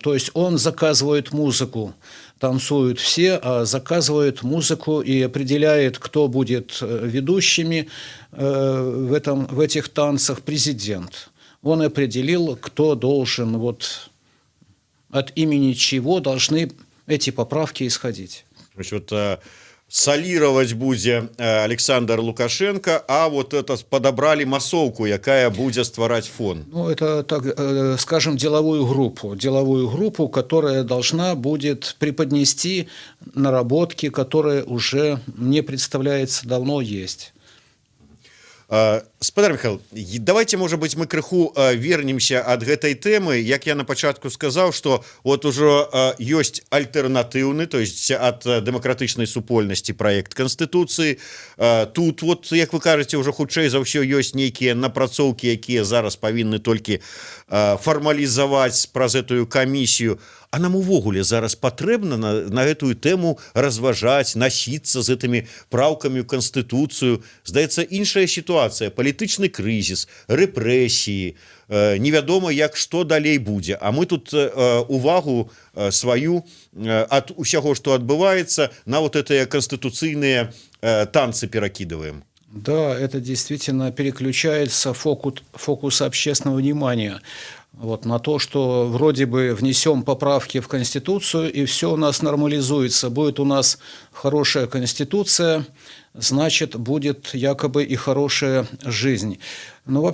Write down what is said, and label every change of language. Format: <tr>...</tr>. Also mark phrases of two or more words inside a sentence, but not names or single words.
<ru>То есть он заказывает музыку, танцуют все, а заказывает музыку и определяет, кто будет ведущими в этих танцах, президент. Он определил, кто должен, вот от имени чего должны эти поправки исходить. Значит, вот, солировать будзе Александр Лукашенко, а вот это подобрали массовку, якая будет стварать фон. Ну, это, так скажем, деловую группу, которая должна будет преподнести наработки, которые уже, мне представляется, давно есть. Спадар Михаил, давайте, может быть, мы крыху вернемся от гэтай темы.</ru> <be>Як я на пачатку</be> <ru>сказал, что вот уже есть альтернативный, то есть от демократичной супольности проект Конституции. Тут вот,</ru> <be>як вы кажете, уже хутчэй за ўсё есть некие напрацоўки, якія зараз повинны</be> <ru>только формализовать</ru> <be>праз</be> <ru>эту комиссию.</ru> <be>А нам увогуле зараз патрэбна на гэтую тэму разважаць, насіцца з гэтымі праўкамі ў Канстытуцыю. Здаецца, іншая сітуацыя, палітычны крызіс, рэпрэсіі, невядома, як што далей будзе. А мы тут увагу сваю ад усяго, што адбываецца, на вот гэтыя канстытуцыйныя танцы перакідываем.</be> <ru>Да, это действительно переключается фокус общественного внимания. Вот, на то, что вроде бы внесем поправки в Конституцию, и все у нас нормализуется. Будет у нас хорошая Конституция, значит, будет якобы и хорошая жизнь.</ru>